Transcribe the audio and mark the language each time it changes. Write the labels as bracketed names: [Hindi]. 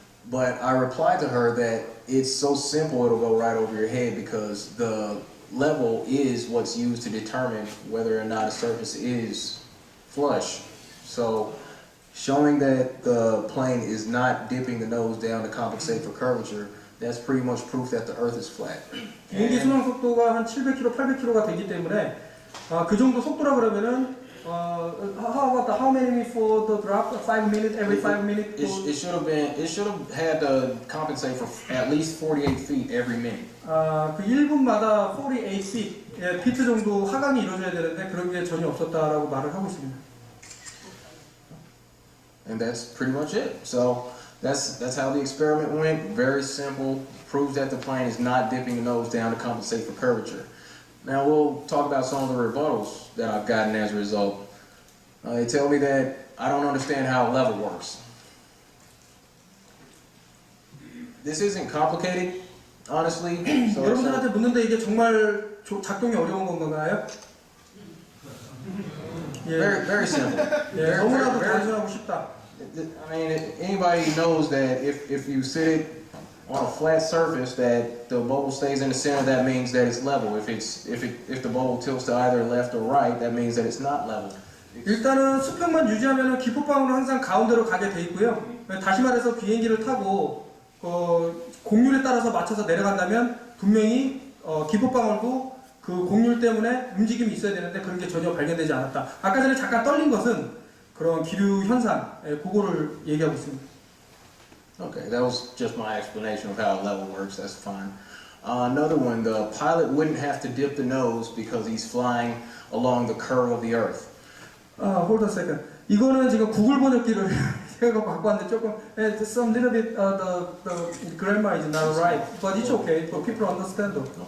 [English] But I replied to her that it's so simple it'll go right over your head, because the level is what's used to determine whether or not a surface is flush. So showing that the plane is not dipping the nose down to compensate for curvature, that's pretty much proof that the Earth is flat. [Korean] 비행기 순항 속도가 한 700km, 800km가 되기 때문에 그 정도 속도라 그러면은 [English] how many for the drop? 5 minutes every 5 minutes? It should have had to compensate for at least 48 feet every minute. [Korean] 그 1분마다 48 feet, 피트 정도 하강이 이루어져야 되는데 그런 게 전혀 없었다라고 말을 하고 있습니다. [English] And that's pretty much it. So that's how the experiment went. Very simple. Proves that the plane is not dipping the nose down to compensate for curvature. Now we'll talk about some of the rebuttals that I've gotten as a result. They tell me that I don't understand how level works. This isn't complicated, honestly. So [Korean] 여러분들한테 묻는데 이게 정말 작동이 어려운 건가요? [English] very simple. [Korean] 너무나도 단순하고 쉽다. [English] I mean, anybody knows that if you sit it on a flat surface, that the bubble stays in the center, that means that it's level. If the bubble tilts to either left or right, that means that it's not level. [Korean] 일단은 수평만 유지하면 기포방울은 항상 가운데로 가게 돼 있고요. 다시 말해서 비행기를 타고 공률에 따라서 맞춰서 내려간다면 분명히 기포방울도 그 공률 때문에 움직임이 있어야 되는데 그런 게 전혀 발견되지 않았다. 아까 전에 잠깐 떨린 것은 그런 기류 현상, 그거를 얘기하고 있습니다. [English] Okay, that was just my explanation of how level works. That's fine. Another one, the pilot wouldn't have to dip the nose because he's flying along the curve of the Earth. Hold on a second. [Korean] 이거는 지금 구글 번역기를 제가 갖고 왔는데 조금 [English] some little bit the grammar is not right, but it's okay. But people understand though.